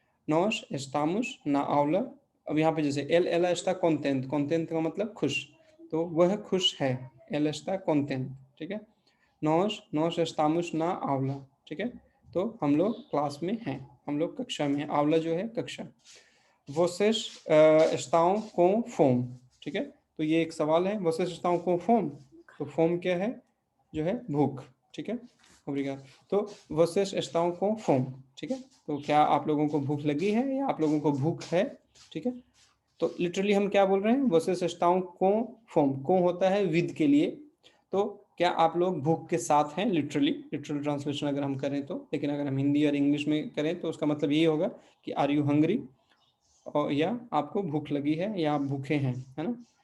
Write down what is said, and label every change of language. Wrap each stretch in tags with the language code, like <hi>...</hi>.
<pt>नॉस एस्टामुस ना आंवला।</pt> <hi>अब यहाँ पे जैसे एल एला स्टा कोंटेंट, कोंटेंट का मतलब खुश, तो वह खुश है, एल एस्टा कोंटेंट, ठीक है?</hi> <pt>नॉस एस्टामुस ना आंवला,</pt> <hi>ठीक है? तो हम लोग क्लास में हैं, हम लोग कक्षा में हैं, आंवला जो है कक्षा।</hi> <pt>Vocês estão com fome, ठीक है?</pt> <hi>तो ये एक सवाल है,</hi> <pt>vocês estão com fome,</pt> <hi>तो फोम क्या है? जो है भूख, ठीक है? ओब्रिगाडो। तो</hi> <pt>vocês estão com fome,</pt> <hi>ठीक है? तो क्या आप लोगों को भूख लगी है या आप लोगों को भूख है, ठीक है? तो लिटरली हम क्या बोल रहे हैं?</hi> <pt>vocês estão com fome,</pt> <hi>com होता है विद के लिए, तो क्या आप लोग भूख के साथ हैं, लिटरली, लिटरल ट्रांसलेशन अगर हम करें तो। लेकिन अगर हम हिंदी और इंग्लिश में करें तो उसका मतलब ये होगा कि</hi> <en>are you hungry,</en> <hi>और या आपको भूख लगी है या आप भूखे हैं, है ना?</hi>